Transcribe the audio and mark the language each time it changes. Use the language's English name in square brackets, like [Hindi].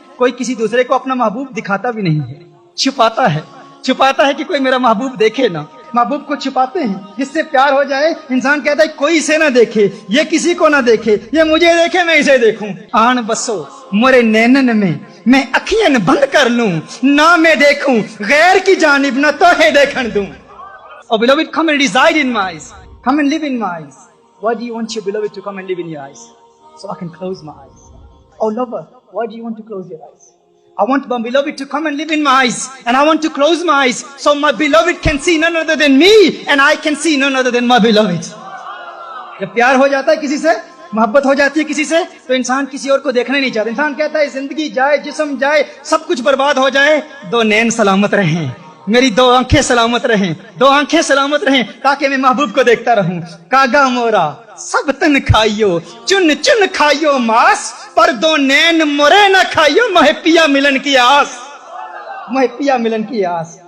[Urdu] کوئی کسی دوسرے کو اپنا محبوب دکھاتا بھی نہیں ہے, چھپاتا ہے کہ کوئی میرا محبوب دیکھے نہ. محبوب کو چھپاتے ہیں. جس سے پیار ہو جائے انسان کہتا ہے کوئی اسے نہ دیکھے, یہ کسی کو نہ دیکھے, یہ مجھے دیکھے میں اسے دیکھوں. آن بسو مورے نینن میں اکھیاں بند کر لوں, نہ میں دیکھوں غیر کی جانب, نہ تو ہے دیکھن دوں. [English] Oh beloved, come and reside in my eyes. Come and live in my eyes. Why do you want your beloved to come and live in your eyes? So I can close my eyes. Oh lover, why do you want to close your eyes? I want my beloved to come and live in my eyes, and I want to close my eyes so my beloved can see none other than me, and I can see none other than my beloved. [Urdu] جب پیار ہو جاتا ہے کسی سے, محبت ہو جاتی ہے کسی سے, تو انسان کسی اور کو دیکھنا نہیں چاہتا. انسان کہتا ہے زندگی جائے, جسم جائے, سب کچھ برباد ہو جائے, دو نین سلامت رہیں, میری دو آنکھیں سلامت رہیں, دو آنکھیں سلامت رہیں, تاکہ میں محبوب کو دیکھتا رہوں. کاگا مورا سب تن کھائیو, چن چن کھائیو ماس, پر دو نین مرے نہ کھائیو, مہے پیا ملن کی آس, مہے پیا ملن کی آس.